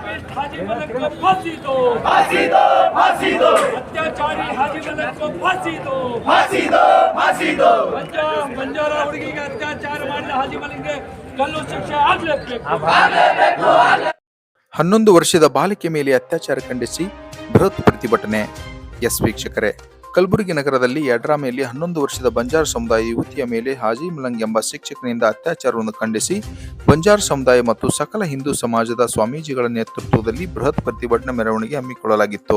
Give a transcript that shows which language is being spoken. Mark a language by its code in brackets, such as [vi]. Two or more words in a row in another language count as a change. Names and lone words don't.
[hi] हाजी मलिक को फांसी दो, फांसी दो, फांसी दो, अत्याचारी हाजी मलिक को फांसी दो, फांसी दो, फांसी दो, [kn] ಬಂಜಾರ ಹುಡುಗಿಗೆ ಅತ್ಯಾಚಾರ ಮಾಡಿದ ಹಾಜಿ ಮಲಿಕ್ಗೆ ಗಲ್ಲು ಶಿಕ್ಷೆ ಆಗಲೇಬೇಕು. 11 ವರ್ಷದ ಬಾಲಿಕೆ ಮೇಲೆ ಅತ್ಯಾಚಾರ ಖಂಡಿಸಿ ಬೃಹತ್ ಪ್ರತಿಭಟನೆ. ವೀಕ್ಷಕರೇ, ಕಲಬುರಗಿ ನಗರದಲ್ಲಿ ಯಡ್ರಾಮೆಯಲ್ಲಿ 11 ವರ್ಷದ ಬಂಜಾರ ಸಮುದಾಯ ಯುವತಿಯ ಮೇಲೆ ಹಾಜಿ ಮಲಂಗ್ ಎಂಬ ಶಿಕ್ಷಕನಿಂದ ಅತ್ಯಾಚಾರವನ್ನು ಖಂಡಿಸಿ ಬಂಜಾರ ಸಮುದಾಯ ಮತ್ತು ಸಕಲ ಹಿಂದೂ ಸಮಾಜದ ಸ್ವಾಮೀಜಿಗಳ ನೇತೃತ್ವದಲ್ಲಿ ಬೃಹತ್ ಪ್ರತಿಭಟನಾ ಮೆರವಣಿಗೆ ಹಮ್ಮಿಕೊಳ್ಳಲಾಗಿತ್ತು.